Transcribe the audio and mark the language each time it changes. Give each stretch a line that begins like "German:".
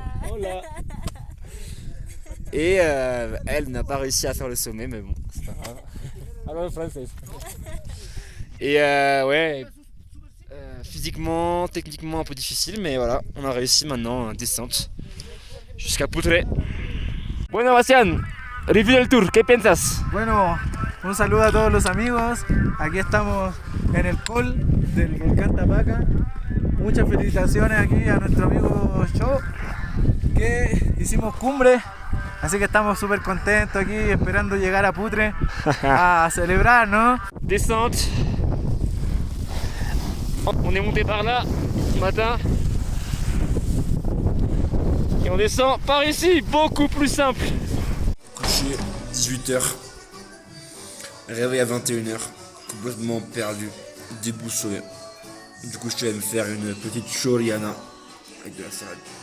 Spanish: Hola.
French: Et elle n'a pas réussi à faire le sommet, mais bon, c'est pas grave. Alors français. Et ouais, physiquement, techniquement un peu difficile, mais voilà, on a réussi maintenant en descente jusqu'à Putre.
Spanish: Bueno, Bastián, review del tour, ¿qué piensas? Bueno, un saludo a todos los amigos. Aquí estamos en el col del volcán Tapaca. Muchas felicitaciones aquí a nuestro amigo Cho, que hicimos cumbre. Así que estamos súper contentos aquí, esperando llegar a Putre a celebrar, ¿no?
French: Descente. On est monté par là ce matin. Et on descend par ici, beaucoup plus simple. Coucher 18h. Réveil à 21h. Complètement perdu, déboussolé. Du coup je vais me faire une petite choriana avec de la salade.